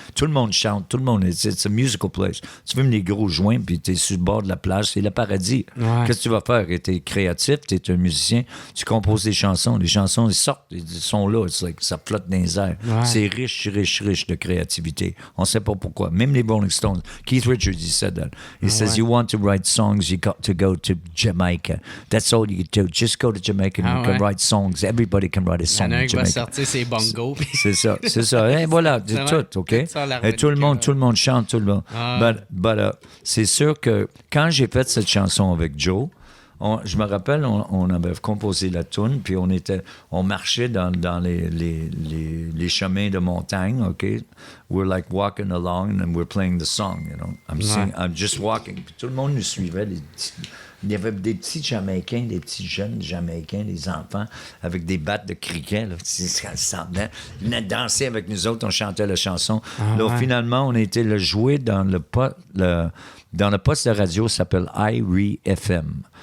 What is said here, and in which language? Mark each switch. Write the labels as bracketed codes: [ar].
[fr] Tout le monde chante, tout le monde... C'est un musical place. Tu fumes des gros joints, puis tu es sur le bord de la plage, c'est le paradis. Qu'est-ce que tu vas faire? Tu es créatif, tu es un musicien, tu composes des chansons. Les chansons, ils sortent, ils sont là, ça flotte dans les airs. C'est riche de créativité. On ne sait pas pourquoi. Même les Rolling Stones, Keith Richards, [en] he said that. He says, you want to write songs, you got to go to Jamaica. That's all you do. Just go to Jamaica and you can write songs. Everybody can write a song in Jamaica. [fr] Il y en a un qui va sortir ses bongos. C'est ça. Et voilà, c'est tout, OK? Et tout le monde chante, tout le monde. [en] But [fr] c'est sûr que quand j'ai fait cette chanson avec Joe, je me rappelle, on avait composé la tune, puis on marchait dans les chemins de montagne, OK? [en] We're like walking along and we're playing the song, you know? I'm just walking. [fr] Puis tout le monde nous suivait. Il y avait des petits Jamaïcains, des petits jeunes Jamaïcains, des enfants, avec des battes de criquet, là. Ils venaient danser avec nous autres, on chantait la chanson. Finalement, on a été le jouer dans le poste de radio qui s'appelle IRIE FM.